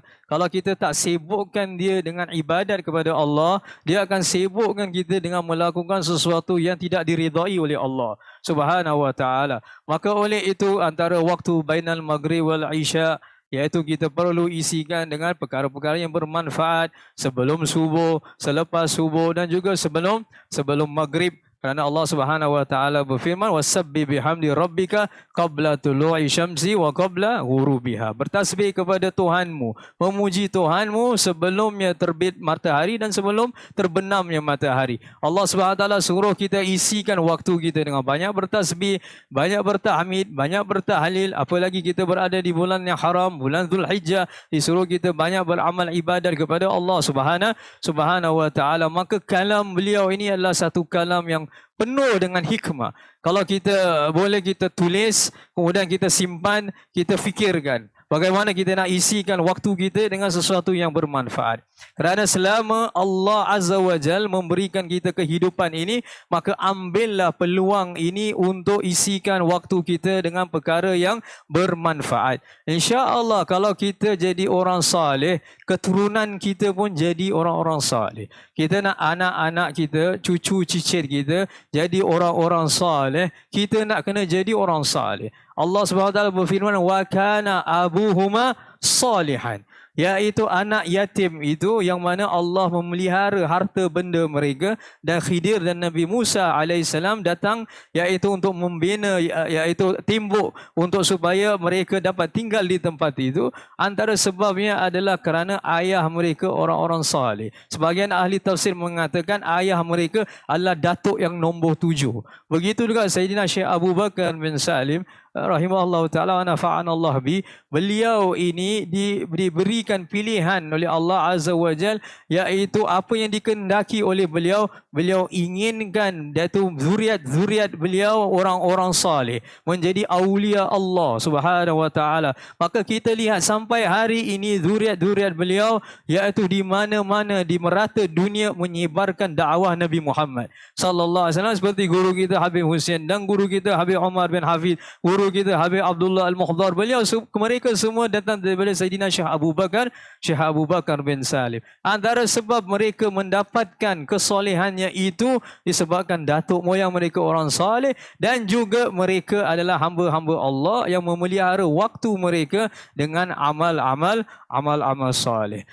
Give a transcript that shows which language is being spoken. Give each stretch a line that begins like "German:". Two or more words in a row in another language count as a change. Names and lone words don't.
Malay: Kalau kita tak sibukkan dia dengan ibadat kepada Allah, dia akan sibukkan kita dengan melakukan sesuatu yang tidak diridai oleh Allah
Arabic: سبحانه وتعالى.
Malay: Maka oleh itu antara waktu
Arabic: بين المغرب والعشاء,
Malay: iaitu kita perlu isikan dengan perkara-perkara yang bermanfaat sebelum subuh, selepas subuh dan juga sebelum maghrib.
Arabic: Kerana Allah سبحانه وتعالى berfirman وسبح بحمد ربك قبل طلوع الشمس وقبل غروبها.
Malay: Bertasbih kepada Tuhanmu, memuji Tuhanmu sebelumnya terbit matahari dan sebelum terbenamnya matahari. Allah
Arabic: سبحانه وتعالى
Malay: suruh kita isikan waktu kita dengan banyak bertasbih, banyak bertahmid, banyak bertahlil. Apalagi kita berada di bulan yang haram, bulan Zulhijjah, disuruh kita banyak beramal ibadat kepada Allah
Arabic: سبحانه وتعالى.
Malay: Maka kalam beliau ini adalah satu kalam yang penuh dengan hikmah. Kalau kita boleh kita tulis, kemudian kita simpan, kita fikirkan bagaimana kita nak isikan waktu kita dengan sesuatu yang bermanfaat. Kerana selama Allah
Arabic: عز وجل
Malay: memberikan kita kehidupan ini, maka ambillah peluang ini untuk isikan waktu kita dengan perkara yang bermanfaat. InsyaAllah kalau kita jadi orang saleh, keturunan kita pun jadi orang-orang saleh. Kita nak anak-anak kita, cucu cicit kita jadi orang-orang saleh, kita nak kena jadi orang saleh.
Arabic: Allah سبحانه وتعالى berfirman وكان أبوهما صالحا,
Malay: iaitu anak yatim itu yang mana Allah memelihara harta benda mereka, dan Khidir dan Nabi Musa alaihissalam datang iaitu untuk membina iaitu timbuk untuk supaya mereka dapat tinggal di tempat itu. Antara sebabnya adalah kerana ayah mereka orang-orang saleh. Sebahagian ahli tafsir mengatakan ayah mereka adalah datuk yang nombor 7. Begitu juga Sayyidina Syekh Abu Bakar bin Salim
Arabic: رحمه الله تعالى ونفعنا الله به,
Malay: beliau ini diberikan pilihan oleh Allah
Arabic: عز وجل,
Malay: iaitu apa yang dikehendaki oleh beliau. Beliau inginkan iaitu zuriat beliau orang-orang saleh, menjadi aulia Allah
Arabic: سبحانه وتعالى.
Malay: Maka kita lihat sampai hari ini zuriat beliau iaitu di mana-mana di merata dunia menyebarkan dakwah Nabi Muhammad
Arabic: صلى الله عليه وسلم,
Malay: seperti guru kita Habib Hussein dan guru kita Habib Omar bin Hafid, guru kita Habib Abdullah Al-Mukhdar. Mereka semua datang daripada Sayyidina Syekh Abu Bakar bin Salim. Antara sebab mereka mendapatkan kesolehannya itu disebabkan datuk moyang mereka orang saleh, dan juga mereka adalah hamba-hamba Allah yang memelihara waktu mereka dengan amal-amal saleh.